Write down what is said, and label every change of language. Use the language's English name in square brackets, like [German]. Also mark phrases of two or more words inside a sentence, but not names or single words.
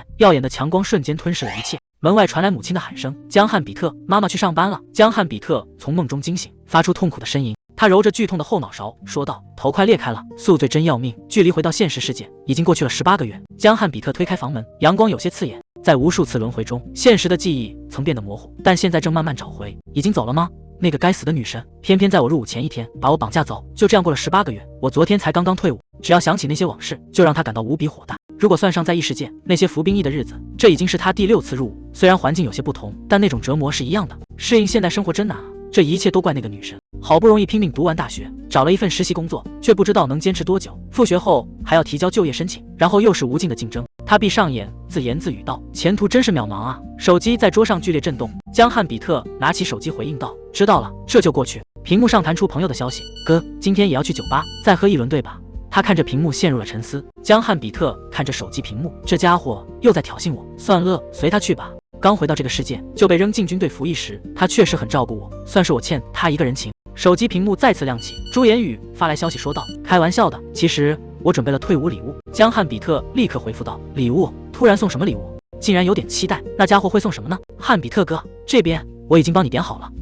[Chinese] 耀眼的強光瞬間吞噬了一切。門外傳來母親的喊聲：江漢比特，媽媽去上班了。江漢比特從夢中驚醒，發出痛苦的呻吟。他揉着剧痛的後腦勺說道：頭快裂開了，宿醉真要命。距離回到現實世界已經過去了18個月。江漢比特推開房門，陽光有些刺眼。在無數次輪迴中，現實的記憶曾變得模糊，但現在正慢慢找回。已經走了嗎？那個該死的女神，偏偏在我入伍前一天把我綁架走，就這樣過了18個月。我昨天才剛剛退伍，只要想起那些往事，就讓她感到無比火大。如果算上在異世界那些服兵役的日子，這已經是她第6次入伍。雖然環境有些不同，但那種折磨是一樣的。適應現代生活真難啊！這一切都怪那個女神。好不容易拼命讀完大學，找了一份實習工作，卻不知道能堅持多久。復學後還要提交就業申請，然後又是無盡的競爭。他閉上眼，自言自語道：前途真是渺茫啊！手機在桌上劇烈震動，江漢比特拿起手機回應道：知道了，這就過去。屏幕上彈出朋友的消息：哥，今天也要去酒吧，再喝一輪對吧？他看着屏幕陷入了沉思。江漢比特看着手機屏幕，這家伙又在挑釁我。算了，隨他去吧。剛回到這個世界就被扔進軍隊服役時，他確實很照顧我，算是我欠他一個人情。手機屏幕再次亮起，朱言語發來消息說道：開玩笑的，其實我準備了退伍禮物。江漢比特立刻回復道：禮物？突然送什麼禮物？竟然有點期待，那家伙會送什麼呢？漢比特哥，這邊我已經幫你點好了。